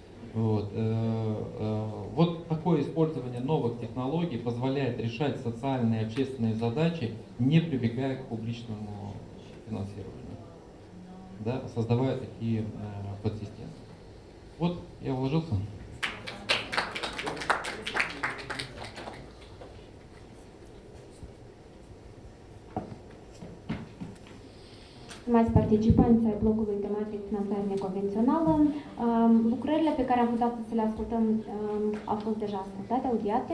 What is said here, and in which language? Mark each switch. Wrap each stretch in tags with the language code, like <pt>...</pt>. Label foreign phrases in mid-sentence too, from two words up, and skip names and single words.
<ru>Вот такое использование новых технологий позволяет решать социальные и общественные задачи, не прибегая к публичному финансированию. да, создавая такие подсистемы. Вот, я вложился.</ru> <ro>Stimați participanți ai blocului tematic Finanțare neconvențională, lucrările pe care am putut să le ascultăm au fost deja ascultate, audiate.</ro>